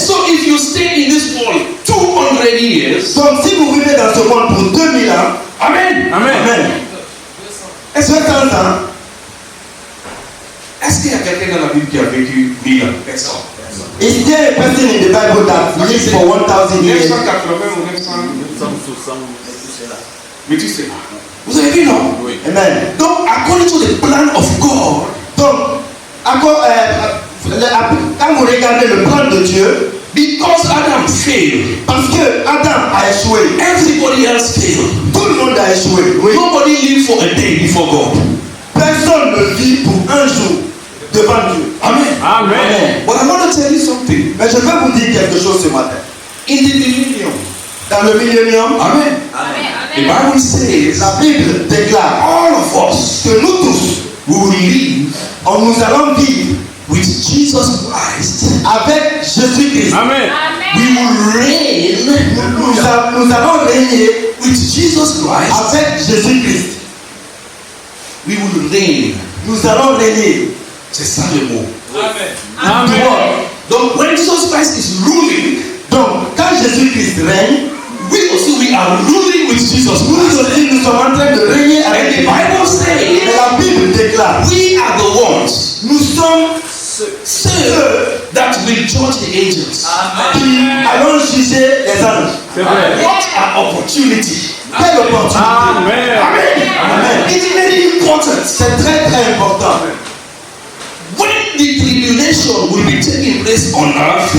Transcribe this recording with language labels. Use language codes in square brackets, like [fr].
[en] So if you stay in this world 200 years, [fr] Donc si vous vivez dans ce monde pour 2000 ans, Amen. Amen. Amen. Est-ce 200 ans. est-ce qu'il y a quelqu'un dans la Bible qui a vécu 1000 ans? Personne. [en] Is there a person in the Bible that lived for 1000 years? [fr] 980 ou 900. 960. Mais tu sais pas. Vous avez vu, non? Oui. Amen. [en] Donc, according to the plan of God, [fr] Donc, quand vous regardez le plan de Dieu, [en] because Adam failed, [fr] parce que Adam a échoué, [en] everybody else failed. [fr] tout le monde a échoué. Oui. [en] Nobody lived for a day before God. [fr] Personne ne vit pour un jour devant Dieu. Amen. Amen. [en] But I want to tell you something. [fr] Mais je vais vous dire quelque chose ce matin. [en] In the millennium, [fr] Dans le millénium, [en] Amen. The Bible says [fr] la Bible déclare [en] all of us [fr] que nous tous, [en] we will live [fr] nous allons vivre [en] with Jesus Christ. [fr] avec Jésus-Christ. Amen. [en] We will reign [fr] Nous allons régner [en] with Jesus Christ. [fr] avec Jésus-Christ. [en] We will reign. [fr] Nous allons régner. C'est ça le mot. Amen. [en] Donc, when Jesus Christ is ruling, [fr] Donc, quand Jésus-Christ règne, [en] we are ruling with Jesus [fr] nous [en] Christ. [fr] aussi nous sommes en train de régner [en] And [fr] avec [en] the [fr] lui. [en] Bible Et says [fr] la Bible déclare, [en] we are the ones [fr] nous sommes [en] ceux that will judge the angels. [fr] qui allons juger les anges. C'est vrai. [en] What an opportunity! [fr] Quelle opportunité. Amen. Amen. [en] It's very important. [fr] C'est très très important. [en] When the tribulation will be taking place on earth,